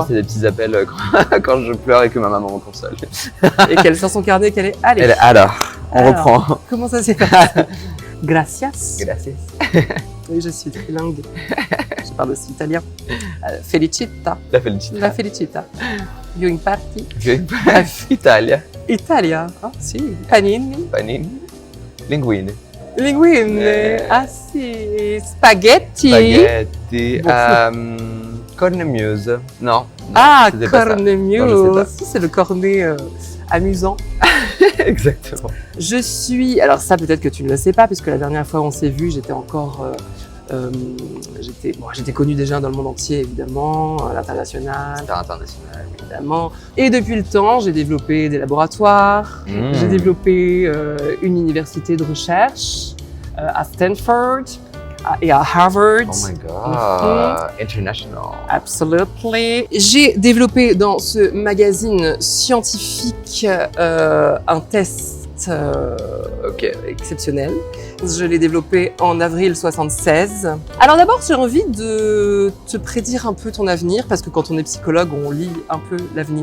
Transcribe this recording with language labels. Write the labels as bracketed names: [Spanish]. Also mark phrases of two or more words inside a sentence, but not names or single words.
[French] c'est des petits appels quand je pleure et que ma maman me console. quoi. Et qu'elle sort son carnet, qu'elle est... Allez, Alors, on Alors. reprend. comment ça s'est passé? Gracias. Gracias. Oui, je suis trilingue. Je parle aussi italien. Felicita. La félicité. [Italian] La felicita. [English] Viewing party. [French] Italia. Italia. Ah, si. Panini. Panini. Linguine. Linguine. Ah, si. Spaghetti. Spaghetti. Bon. Cornemuse. Non. Ah, c'était pas ça. cornemuse. Non, je sais pas. Si, c'est le cornet amusant. Exactement. Je suis... Alors ça, peut-être que tu ne le sais pas, puisque la dernière fois on s'est vu, j'étais encore... j'étais connue déjà dans le monde entier, évidemment, à l'international, Star international. évidemment. Et depuis le temps, j'ai développé des laboratoires, Mmh. j'ai développé une université de recherche à Stanford et à Harvard. [English] Oh my god. International. Absolutely. [French] J'ai développé dans ce magazine scientifique un test Ok. exceptionnel. Je l'ai développé en avril 76. Alors d'abord, j'ai envie de te prédire un peu ton avenir, parce que quand on est psychologue, on lit un peu l'avenir.